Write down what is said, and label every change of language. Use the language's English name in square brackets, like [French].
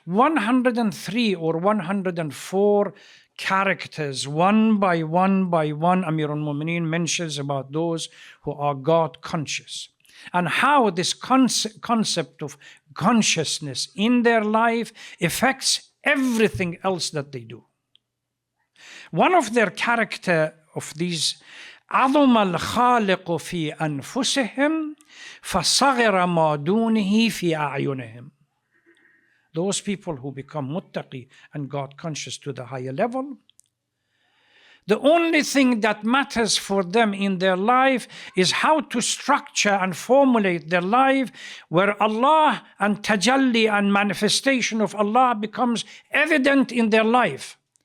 [English] 103 or 104 characters, one by one, Amir al-Mu'mineen mentions about those who are God conscious, and how this concept of consciousness in their life affects everything else that they do. One of their character of these, [Arabic] عظم الخالق في أنفسهم فصغر ما دونه في أعينهم. [English] Those people who become muttaqi and God conscious to the higher level, the only thing that matters for them in their life is how to structure and formulate their life where Allah and tajalli and manifestation of Allah becomes evident in their life.